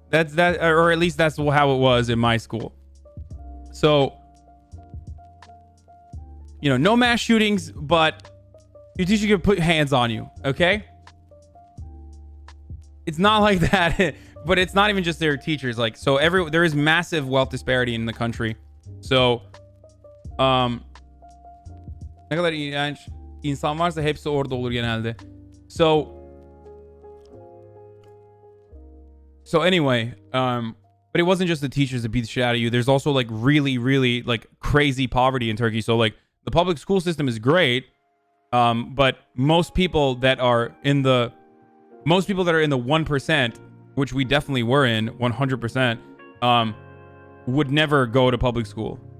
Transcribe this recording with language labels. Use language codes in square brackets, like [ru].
[en] That's that, or at least that's how it was in my school. So, you know, no mass shootings, but your teacher can put hands on you, okay? It's not like that, but it's not even just their teachers. Like, so there is massive wealth disparity in the country. So, [tr] ne kadar iğrenç insan varsa hepsi orada olur genelde. [en] So anyway, but it wasn't just the teachers that beat the shit out of you. There's also like really, really like crazy poverty in Turkey. So like the public school system is great, but most people that are in the 1%, which we definitely were in 100%, would never go to public school.